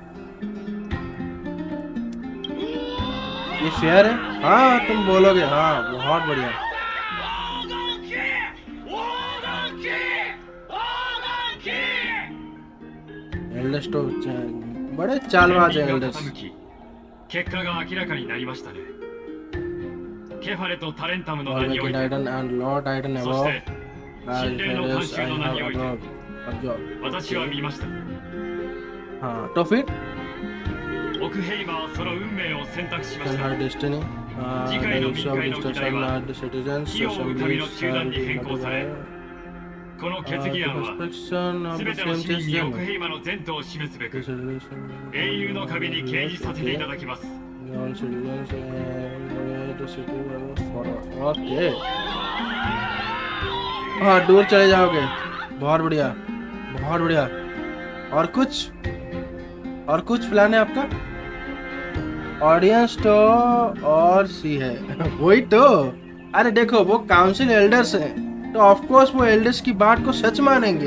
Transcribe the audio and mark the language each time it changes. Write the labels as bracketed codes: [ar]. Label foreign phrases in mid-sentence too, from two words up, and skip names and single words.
[hi] ये फेयर है? हाँ तुम बोलोगे, हाँ बहुत बढ़िया। एल्डर्स तो बड़े चालबाज हैं एल्डर्स। [ja] 結果が明らかになりましたね。ケファレとタレンタムの名において、 [en] Titan and Lord Titan [ja] そ अबव して神殿の慣習の名において、 私は見ました。 [hi] हाँ तो फिर [ja] オクヘイマはその運命を選択しました。 [en] her destiny [ja] 次回の the 民 [en] use of [ja] 会の議題 destruction は [en] are the citizens [ja] 火を追う神の中断に変更され、 the この決議案は [en] construction of [ja] す the べての flame 市民 chest にオク gem ヘイマの前途を示すべく resolution 英雄の壁に掲示させていただきます。 [en] all citizens and the city for ओके। [hi] हाँ दूर चले जाओगे, बहुत बढ़िया बहुत बढ़िया। और कुछ प्लान है आपका? ऑडियंस तो और सी है वही तो। अरे देखो वो [en] council elders [hi] हैं तो [en] of course [hi] वो एल्डर्स की बात को सच मानेंगे।